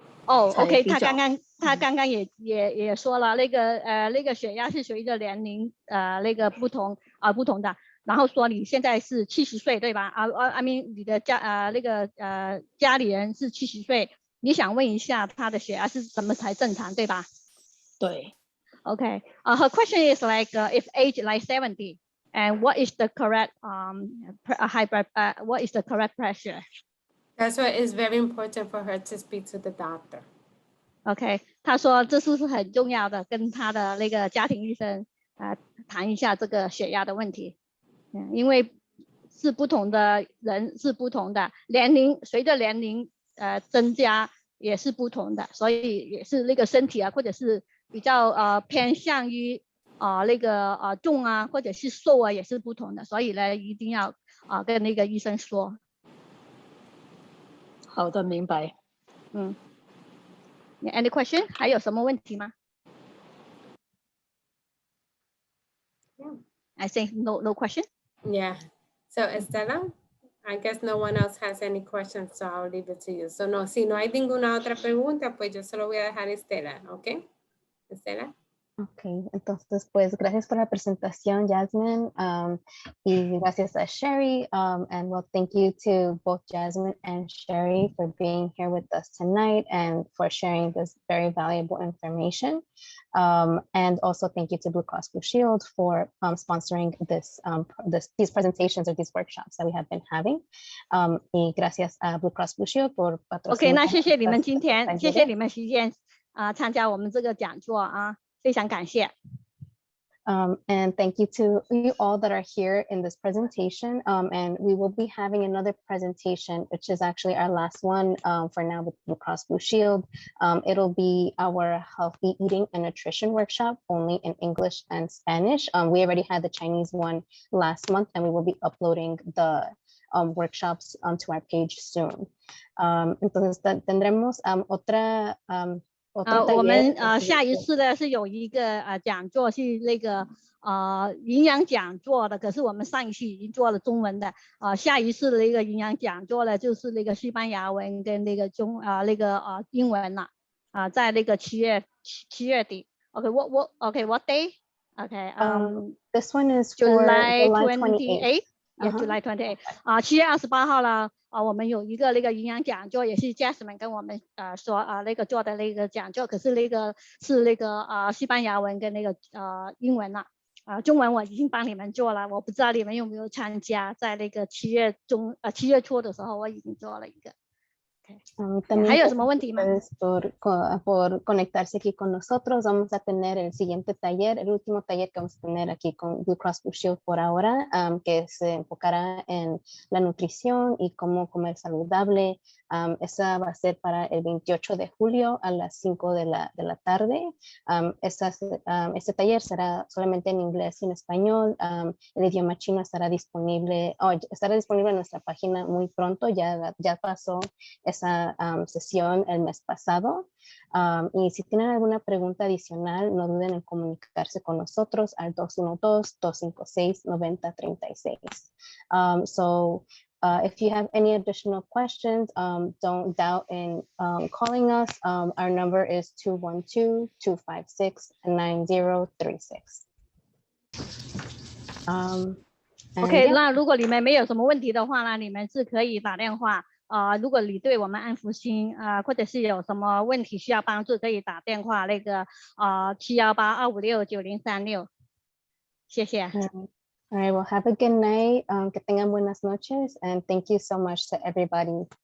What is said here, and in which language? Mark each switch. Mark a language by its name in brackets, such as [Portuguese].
[Chinese] 哦 ，OK， 他刚刚也说了，那个血压是随着年龄那个不同的。然后说你现在是70岁对吧？ [English] I mean [Chinese] 你的家里人是70岁，你想问一下他的血压是怎么才正常对吧？对。 [English] Okay. Her question is like if age like 70, and what is the correct what is the correct pressure? That's why it's very important for her to speak to the doctor. Okay. [Chinese] 她说这是很重要的，跟她的那个家庭医生谈一下这个血压的问题。因为是不同的人是不同的，年龄随着年龄增加也是不同的，所以也是那个身体或者是比较偏向于那个重或者是瘦也是不同的，所以呢一定要跟那个医生说。好的，明白。 [English] Any question？ [Chinese] 还有什么问题吗？ [English] I think no question. Yeah. So Estela, I guess no one else has any questions, so I'll leave it to you. [Spanish] So no, si no hay ninguna otra pregunta, pues yo solo voy a dejar a Estela, ¿ok? Estela. Ok, entonces pues gracias por la presentación, Jasmine, y gracias a Sherry, and well, thank you to both Jasmine and Sherry for being here with us tonight and for sharing this very valuable information. And also thank you to BlueCross BlueShield for sponsoring these presentations or these workshops that we have been having. Y gracias a BlueCross BlueShield por patrocinar. [Chinese] OK， 那谢谢你们今天，谢谢你们时间参加我们这个讲座非常感谢。 [English] And thank you to you all that are here in this presentation. And we will be having another presentation, which is actually our last one for now with BlueCross BlueShield. It'll be our healthy eating and nutrition workshop only in English and Spanish. We already had the Chinese one last month, and we will be uploading the workshops onto our page soon. [Spanish] Entonces tendremos otra [Chinese] 我们下一次呢是有一个讲座是那个营养讲座的，可是我们上一期已经做了中文的，下一次的那个营养讲座呢就是那个西班牙文跟那个英文了，在那个七月底。 [English] What day? Okay. This one is July 28th. Yeah, July 28. [Chinese] 7月28号了。我们有一个那个营养讲座，也是 Jasmine 跟我们说那个做的那个讲座，可是那个是那个西班牙文跟那个英文了。中文我已经帮你们做了，我不知道你们有没有参加，在那个7月初的时候我已经做了一个。还有什么问题吗？ [Spanish] por conectarse aquí con nosotros. Vamos a tener el siguiente taller, el último taller que vamos a tener aquí con BlueCross BlueShield por ahora, que se enfocará en la nutrición y cómo comer saludable. Esa va a ser para el 28 de julio a las 5 de la tarde. Este taller será solamente en inglés y en español. El idioma chino estará disponible en nuestra página muy pronto. Ya pasó esa sesión el mes pasado. Y si tienen alguna pregunta adicional, no duden en comunicarse con nosotros al 212-256-9036. [English] If you have any additional questions, don't doubt in calling us. Our number is 212-256-9036. [Chinese] OK， 那如果你们没有什么问题的话呢，你们是可以打电话。如果你对我们安福星或者是有什么问题需要帮助，可以打电话那个718-256-9036。谢谢。 [English] All right, well, have a good night. [Spanish] Que tengan buenas noches, [English] and thank you so much to everybody.